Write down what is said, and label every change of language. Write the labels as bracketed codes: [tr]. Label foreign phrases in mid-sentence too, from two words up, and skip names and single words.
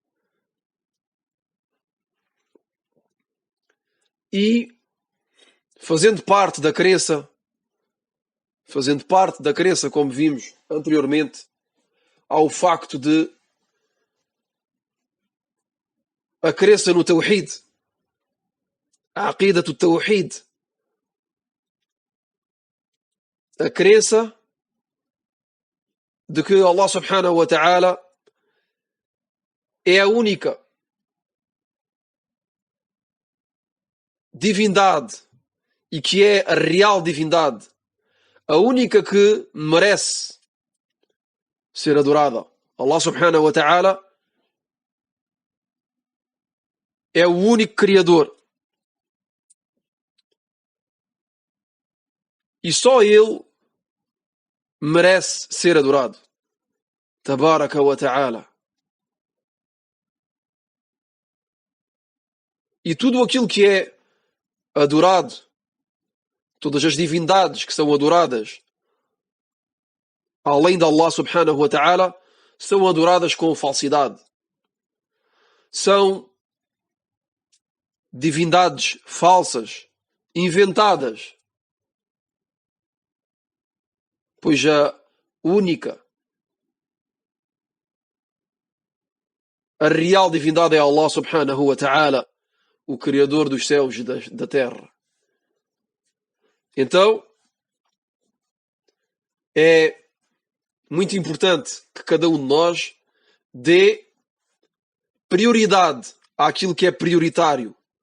[pt] E fazendo parte da crença, como vimos anteriormente, ao facto de a crença no Tawhid, a [ar] عقيدة التوحيد, [pt] a crença de que Allah [ar] سبحانه وتعالى [pt] é a única divindade e que é a real divindade, a única que merece ser adorada. Allah [ar] سبحانه وتعالى [pt] é o único criador. E só Ele merece ser adorado. [ar] تبارك وتعالى. [pt] E tudo aquilo que é adorado, todas as divindades que são adoradas, além de Allah [ar] سبحانه وتعالى, [pt] são adoradas com falsidade. São divindades falsas, inventadas. Pois a única, a real divindade é Allah [ar] سبحانه وتعالى, [pt] o Criador dos céus e da terra. Então, é muito importante que cada um de nós dê prioridade àquilo que é prioritário.